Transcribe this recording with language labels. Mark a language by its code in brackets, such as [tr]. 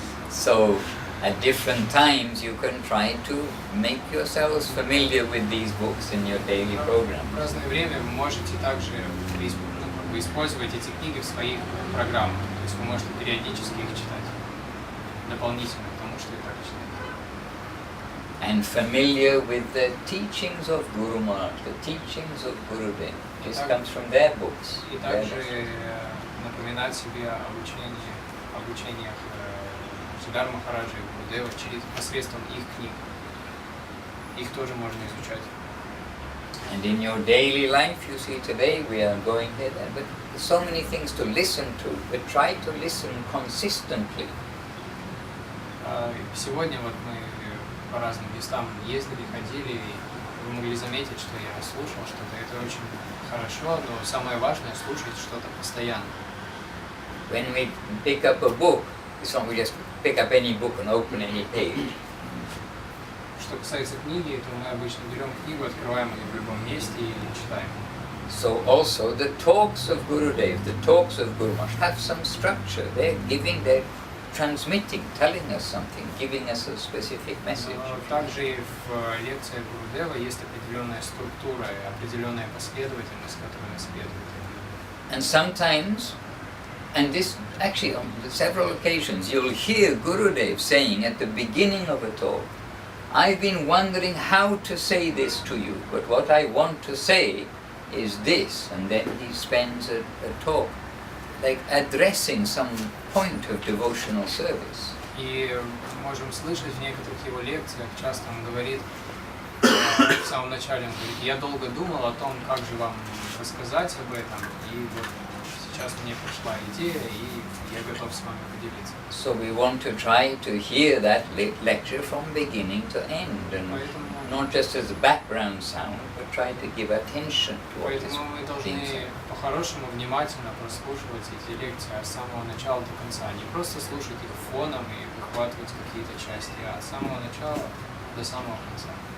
[en] So, at different times you can try to make yourselves familiar with these books in your daily program. [ru] В разное время вы можете также использовать эти книги в своих программах. То есть вы можете периодически их читать, дополнительно к тому, что и так читаете. [en] And familiar with the teachings of Guru Maharaj, the teachings of Gurudev. This comes from their books. [ru] И также напоминать себе о обучениях Сиддхарты Махараджа и Гурудева посредством их книг. Их тоже можно изучать. [en] And in your daily life, you see today we are going here, but so many things to listen to, but try to listen consistently. [ru] Сегодня вот мы по разным местам ездили, ходили, и вы могли заметить, что я слушал что-то. Это очень хорошо, но самое важное — слушать что-то постоянно. [en] When we pick up a book, it's not we just pick up any book and open any page. [ru] Что касается книги, то мы обычно берем книгу, открываем ее в любом месте и читаем. [en] So also the talks of Gurudev, the talks of Guru Maharaj have some structure. They're transmitting, telling us something, giving us a specific message. [ru] Также и в лекциях Гурудева есть определенная структура, определенная последовательность, которая нас следует. [en] And sometimes, and this actually on several occasions, you'll hear Gurudev saying at the beginning of a talk, I've been wondering how to say this to you, but what I want to say is this, and then he spends a talk like addressing some point of devotional service. [ru] И можем слышать в некоторых его лекциях, часто он говорит, в самом начале он говорит, я долго думал о том, как же вам рассказать об этом, и вот сейчас мне пришла идея, и я готов с вами поделиться. [en] So we want to try to hear that lecture from beginning to end, and not just as a background sound, but try to give attention to what is [ru] Поэтому мы должны [en] being said. [ru] по-хорошему внимательно прослушивать эти лекции с самого начала до конца. Не просто слушать их фоном и выхватывать какие-то части, а с самого начала до самого конца.